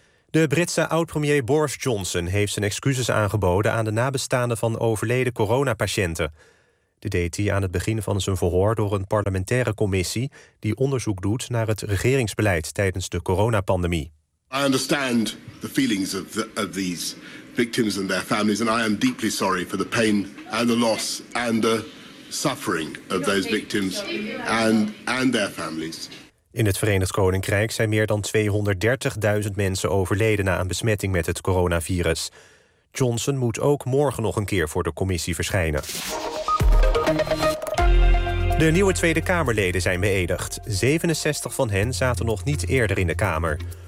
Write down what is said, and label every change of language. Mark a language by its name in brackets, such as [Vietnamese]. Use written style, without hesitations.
[Dutch] De Britse oud-premier Boris Johnson heeft zijn excuses aangeboden aan de nabestaanden van overleden coronapatiënten. Dit deed hij aan het begin van zijn verhoor door een parlementaire commissie die onderzoek doet naar het regeringsbeleid tijdens de coronapandemie. [English] I understand the feelings of these victims and their families, and I am deeply sorry for the pain and the loss and the suffering of those victims and their families. [Dutch] In het Verenigd Koninkrijk zijn meer dan 230.000 mensen overleden na een besmetting met het coronavirus. Johnson moet ook morgen nog een keer voor de commissie verschijnen. De nieuwe Tweede Kamerleden zijn beëdigd. 67 van hen zaten nog niet eerder in de Kamer.